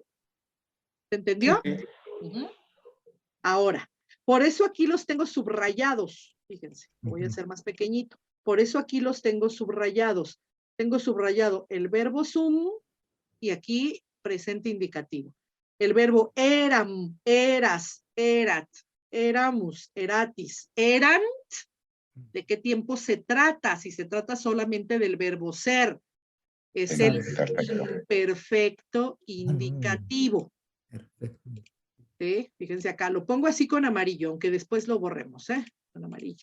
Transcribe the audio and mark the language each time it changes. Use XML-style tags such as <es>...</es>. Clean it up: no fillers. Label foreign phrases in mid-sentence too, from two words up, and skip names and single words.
<es>¿Se entendió? Sí. Ahora, por eso aquí los tengo subrayados. Fíjense, voy a hacer más pequeñito. Por eso aquí los tengo subrayados. Tengo subrayado el verbo sum y aquí presente indicativo. El verbo</es> <la>eram, eras, erat, eramus, eratis, erant.</la> <es>¿De qué tiempo se trata? Si se trata solamente del verbo ser. Es el imperfecto indicativo. Perfecto. ¿Sí? Fíjense acá, lo pongo así con amarillo, aunque después lo borremos, ¿eh? Con amarillo.</es>